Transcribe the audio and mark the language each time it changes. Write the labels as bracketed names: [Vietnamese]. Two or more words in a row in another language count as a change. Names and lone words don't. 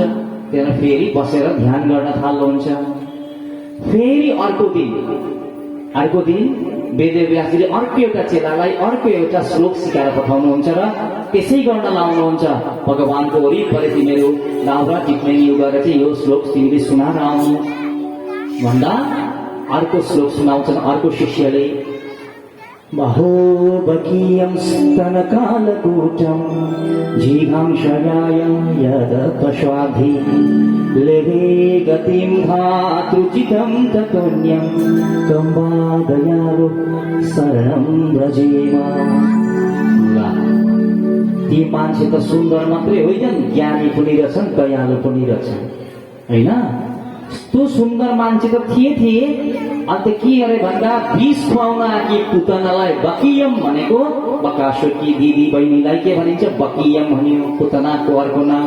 [Nepali] त्यहाँ फेरि बसेर ध्यान गर्न थाल्नुहुन्छ। फेरि अर्को दिन वेदव्यासजीले अर्को एउटा चेलालाई अर्को एउटा श्लोक सिकाएर पठाउनुहुन्छ र त्यसै गर्न लाउनुहुन्छ। भगवानको वरिपरि तिमीहरू दाउरा टिप्ने यो गरेर चाहिँ यो श्लोक तिमीले सुनाएर आउनु भन्दा अर्को श्लोक सुनाउँछन् अर्को शिष्यले। [Sanskrit] बहोबकीयं स्तनकालकूटं जीवांशयाय यदपश्वाधि लेभे गतिं धातुचितं ततोऽन्यं तं वा दयालु शरणं व्रजेम। [Nepali] ती मान्छे त सुन्दर मात्रै होइन, ज्ञानी पनि रहेछन्, दयालु पनि रहेछन् होइन। यस्तो सुन्दर मान्छे त थिए। अन्त के अरे भन्दा विष खुवाउन आएकी पुतनालाई बकियम भनेको, बकासुरकी दिदी बहिनीलाई के भनिन्छ, बकियम भनियो पुतनाको अर्को नाम।